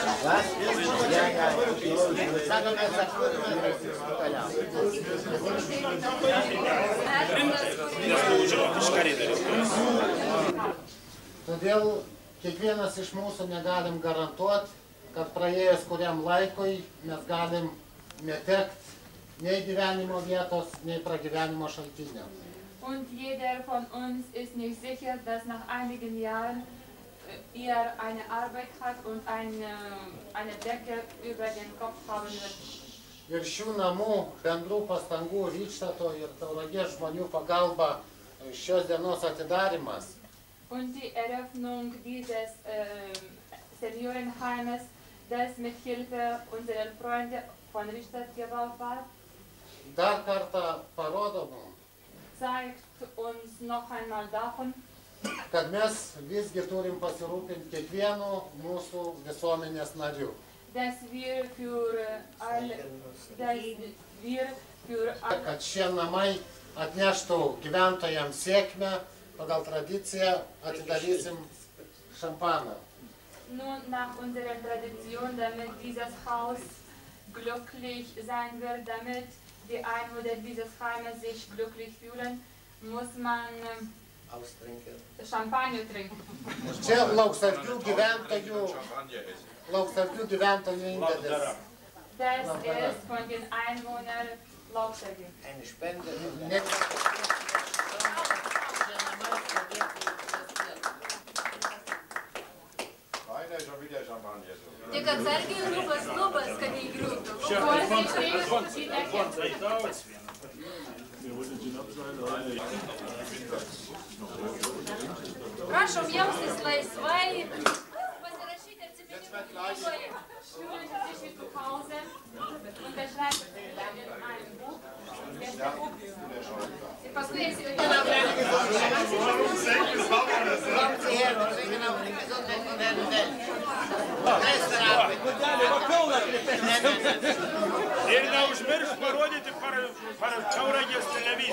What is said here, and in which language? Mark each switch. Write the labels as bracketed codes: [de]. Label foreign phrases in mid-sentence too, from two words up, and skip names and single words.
[lt] Todėl kiekvienas iš mūsų negalim garantuoti, kad praėjus kuriam laikui mes galim netekti nei gyvenimo vietos, nei pragyvenimo šaltinio. [de] Und jeder von uns ist nicht sicher, dass nach einigen Jahren er eine Arbeit hat und eine Decke über den Kopf haben wird. [lt] Ir šių namų bendrų pastangų Rydštato ir Tauragės žmonių pagalba šios dienos atidarimas. [de] Und die Eröffnung dieses Seniorenheimes, das mit Hilfe unserer Freunde von Rydštat gebaut war, [lt] dar kartą parodo mums, [de] zeigt uns noch einmal davon, [lt] kad mes visgi turim pasirūpinti kiekvienu mūsų visuomenės nariu. [de] dass wir [lt] Kad šie namai atneštų gyventojams sėkmę, pagal tradiciją atidarysim šampaną. [de] Nun nach unserer Tradition, damit dieses Haus glücklich sein wird, damit die Einwohner dieses Heimes sich glücklich fühlen, muss man Champagner trinken. [lt] Čia lauksargių indėlis. [de] Das ist von den Einwohnern Laubsargių. Eine Spende. [lt] Tik atsargiai lubas, kad neįgriūtų. Prašom jaustis laisvai, pasirašyti atsiminimų knygoje. Ir paskui [de] Kommen Sie her, wir singen auf die Gesundheit von Herrn Welt. [lt] Ir neužmiršk parodyti per Tauragės televiziją.